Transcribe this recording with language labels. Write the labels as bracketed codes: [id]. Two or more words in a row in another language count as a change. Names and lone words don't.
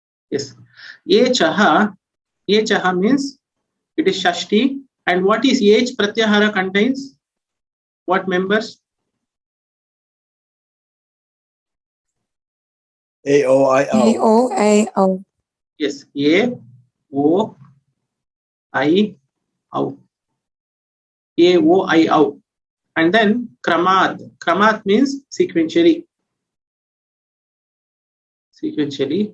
[en] Yes. Yechaha means it is Shashti. And what is [sa] Yech Pratyahara [en] contains? What members? A O I O. A-O-A-O. Yes. A, O, I, O. A, O, I, O. And then Kramad. Kramad means sequentially. Sequentially.